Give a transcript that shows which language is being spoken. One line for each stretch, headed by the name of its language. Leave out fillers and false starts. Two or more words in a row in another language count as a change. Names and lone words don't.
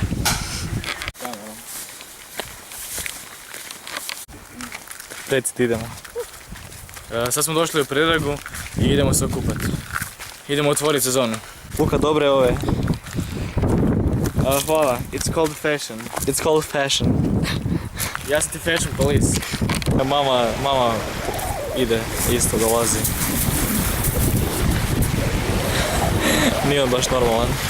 Croatian: Recite, idemo. Sad smo došli u Predragu i idemo se okupati. Idemo otvoriti sezonu. Luka, dobre ove. Hvala.
English: It's called fashion. It's called fashion.
Croatian: Ja sam ti
English: fashion police.
Croatian: Mama ide, isto dolazi. Nije on baš normalan.